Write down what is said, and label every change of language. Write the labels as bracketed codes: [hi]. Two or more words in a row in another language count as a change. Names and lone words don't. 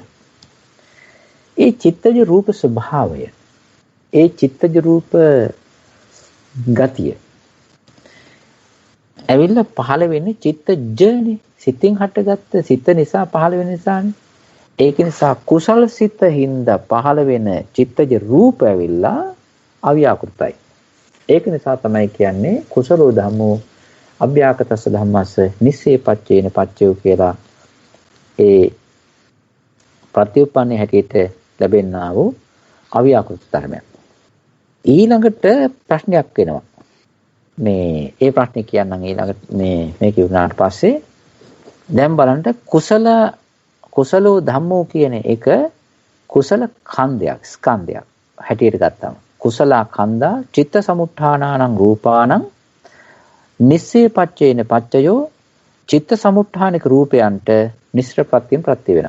[si] ඒ චිත්තජ රූප ස්වභාවය, ඒ චිත්තජ රූප ගතිය ඇවිල්ලා පහළ වෙන්නේ චිත්තජනේ. සිතින් හටගත්ත සිත නිසා පහළ වෙන නිසානේ. ඒක නිසා කුසල සිත හින්දා පහළ වෙන චිත්තජ රූප ඇවිල්ලා අව්‍යාකෘතයි. ඒක නිසා තමයි කියන්නේ [pi] කුසලෝ ධම්මෝ අභ්‍යාකතස්ස ධම්මස්ස නිස්සේ පච්චේන පච්චයෝ [si] කියලා ඒ ප්‍රතිඋපන්නේ හැටියට ලැබෙනා වූ අව්‍යාකෘත ධර්මයක්. ඊළඟට ප්‍රශ්නයක් වෙනවා. මේ ඒ ප්‍රශ්නේ කියන්නම් ඊළඟට මේ කියුණාට පස්සේ දැන් බලන්න [pi] කුසලෝ ධම්මෝ [si] කියන එක කුසල ඛණ්ඩයක් ස්කන්ධයක් හැටියට ගත්තම [pi] කුසල ඛණ්ඩා චිත්ත සමුත්ථානානං රූපානං නිස්සේ පච්චේන පච්චයෝ [si] චිත්ත සමුත්ථානික රූපයන්ට මිශ්‍ර ප්‍රත්‍යයෙන් ප්‍රත්‍ය වෙනවා.